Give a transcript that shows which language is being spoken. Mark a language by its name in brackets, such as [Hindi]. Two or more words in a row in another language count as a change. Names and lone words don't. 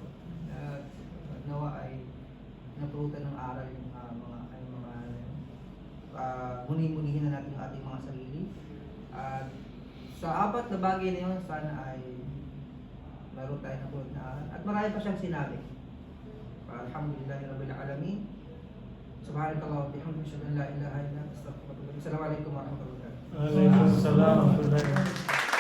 [Filipino] Nawa ay naturutan ng aral yung muni-munihin na natin yung ating mga sarili. At sa apat na bagay na yun, sana ay meron tayo na tulad na aral. At marami pa siyang sinabi. [Arabic] الحمد لله رب العالمين. سبحانك اللهم وبحمدك، أشهد أن لا إله إلا أنت، أستغفرك وأتوب إليك. السلام عليكم ورحمة الله وبركاته. وعليكم السلام ورحمة الله وبركاته.